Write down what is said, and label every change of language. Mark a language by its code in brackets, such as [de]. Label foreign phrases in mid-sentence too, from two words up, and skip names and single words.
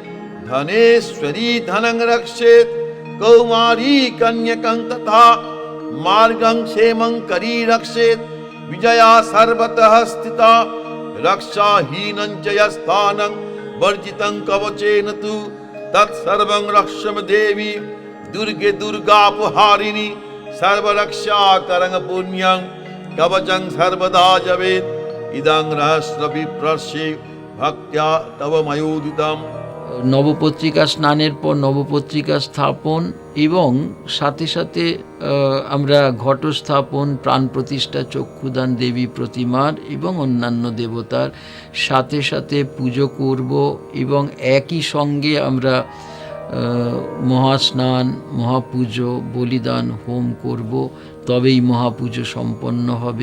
[sa] धनेश्वरी धनं रक्षेत् कौमारी कन्यकं तथा मार्गं क्षेमं करी रक्षेत् विजया सर्वतः स्थिता रक्षाहीनं च यस्थानं वर्जितं कवचेन तु तत्सर्वं रक्षम देवी दुर्गे दुर्गापहारिणी सर्वरक्षाकरं पुण्यं कवचं सर्वदा जवेत् इदं रहस्यविप्रस्ये भक्त्या तव मयोदितम्। [bn] নবপত্রিকা স্নানের পর নবপত্রিকা স্থাপন এবং সাথে সাথে আমরা ঘট স্থাপন, প্রাণ প্রতিষ্ঠা, চক্ষুদান দেবী প্রতিমার এবং অন্যান্য দেবতার সাথে সাথে পুজো করব, এবং একই সঙ্গে আমরা মহাস্নান, মহাপুজো, বলিদান, হোম করব, তবেই মহাপুজো সম্পন্ন হবে।